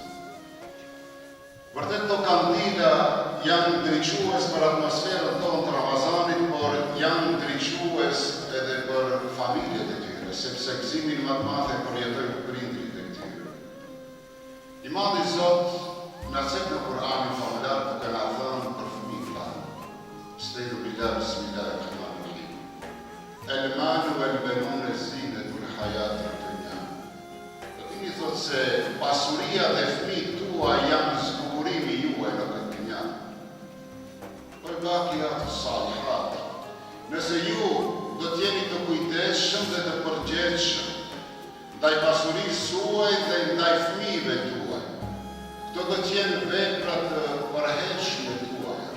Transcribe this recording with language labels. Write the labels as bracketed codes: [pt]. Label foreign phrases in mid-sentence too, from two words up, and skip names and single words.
[sq] Vërtet këto kandila janë ndriçues për atmosferën tonë të Ramazanit, por janë ndriçues edhe për familjet e tyre, sepse gëzimin më të madh e përjetojnë prindrit e tyre. I madhi Zot na thot në Kur'anin famuljar duke na thënë për fëmijët tanë. [ar] أستعيذ بالله بسم الله الرحمن الرحيم. المال والبنون زينة الحياة الدنيا. [sq] Do të thotë se pasuria dhe fëmijët tua janë zbukurimi juaj në këtë dynja. [ar] Por باقيات صالحات. [sq] Nëse ju do të jeni të kujdesshëm dhe të përgjegjshëm ndaj pasurisë suaj dhe ndaj fëmijëve tuaj, këto do të jenë vepra të përhershme tuaja.